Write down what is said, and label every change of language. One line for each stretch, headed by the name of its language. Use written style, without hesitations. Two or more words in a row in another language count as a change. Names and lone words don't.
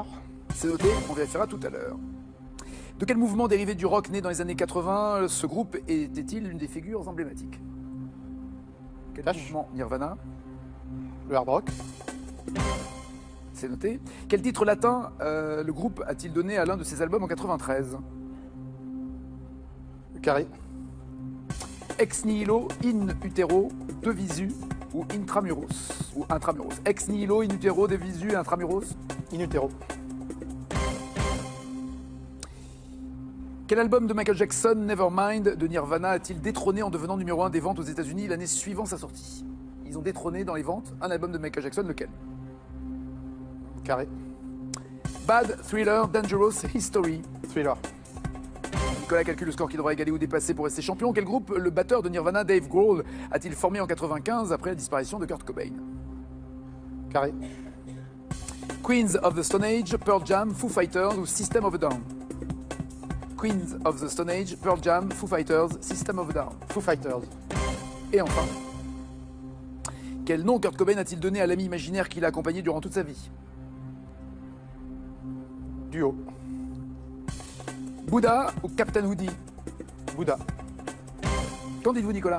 French: C'est noté, on vérifiera tout à l'heure. De quel mouvement dérivé du rock né dans les années 80 ce groupe était-il l'une des figures emblématiques? Quel Cash. mouvement Nirvana? Le hard rock. C'est noté. Quel titre latin le groupe a-t-il donné à l'un de ses albums en 93? Carré.
Latin: Ex nihilo, in utero, de visu
French: ou intramuros? Ou intramuros.
Latin: Ex nihilo, in utero, de visu, intramuros? In utero.
French: Quel album de Michael Jackson, Nevermind, de Nirvana, a-t-il détrôné en devenant numéro 1 des ventes aux États-Unis l'année suivant sa sortie? Ils ont détrôné dans les ventes un album de Michael Jackson, lequel? Carré. Bad, Thriller, Dangerous, History. Thriller. Nicolas calcule le score qui devra égaler ou dépasser pour rester champion. Quel groupe le batteur de Nirvana, Dave Grohl, a-t-il formé en 95 après la disparition de Kurt Cobain? Carré. Queens of the Stone Age, Pearl Jam, Foo Fighters ou System of a Down? Queens of the Stone Age, Pearl Jam, Foo Fighters, System of a Down. Foo Fighters. Et enfin, quel nom Kurt Cobain a-t-il donné à l'ami imaginaire qui l'a accompagné durant toute sa vie? Duo. Bouddha ou Captain Woody? Bouddha. Qu'en dites-vous, Nicolas?